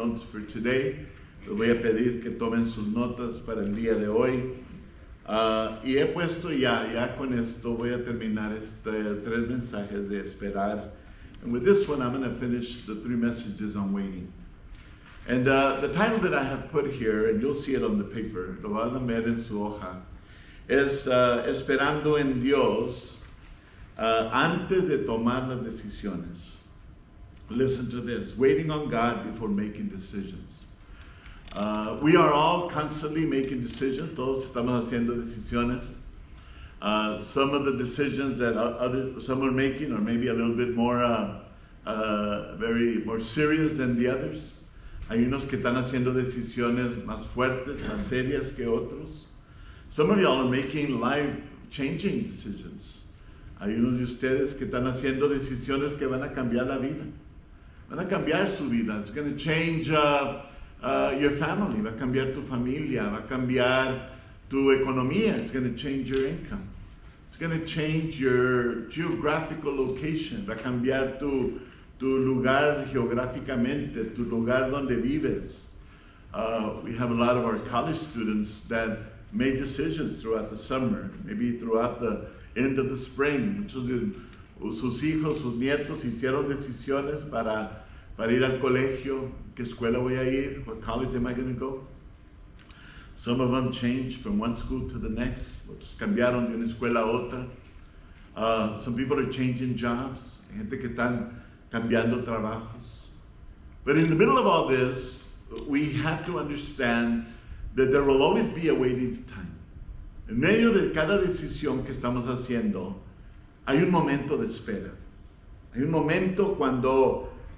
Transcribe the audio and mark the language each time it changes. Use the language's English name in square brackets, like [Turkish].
[English] For today, [Spanish] les voy a pedir que tomen sus notas para el día de hoy. Y he puesto ya con esto voy a terminar tres mensajes de esperar. [English] And with this one, I'm going to finish the 3 messages on waiting. And the title that I have put here, and you'll see it on the paper, [Spanish] lo van a ver en su hoja, [English] es Esperando en Dios antes de tomar las decisiones. Listen to this, waiting on God before making decisions. We are all constantly making decisions. [Spanish] Todos estamos haciendo decisiones. [English] Some of the decisions that some are making are maybe a little bit more, more serious than the others. [Spanish] Hay unos que están haciendo decisiones más fuertes, más serias que otros. [English] Some of y'all are making life-changing decisions. [Spanish] Hay unos de ustedes que están haciendo decisiones que van a cambiar la vida. Van a cambiar su vida. [English] It's going to change your family. [Spanish] Va a cambiar tu familia. Va a cambiar tu economía. [English] It's going to change your income. It's going to change your geographical location. [Spanish] Va a cambiar tu lugar geográficamente, tu lugar donde vives. [English] We have a lot of our college students that made decisions throughout the summer, maybe throughout the end of the spring. [Spanish] Muchos de sus hijos, sus nietos hicieron decisiones para ir al colegio. ¿Qué escuela voy a ir? [English] What college am I going to go? Some of them changed from one school to the next. [Spanish] Otros cambiaron de una escuela a otra. [English] Some people are changing jobs. [Spanish] Hay gente que están cambiando trabajos. [English] But in the middle of all this, we have to understand that there will always be a waiting time. [Spanish] En medio de cada decisión que estamos haciendo, hay un momento de espera. Hay un momento cuando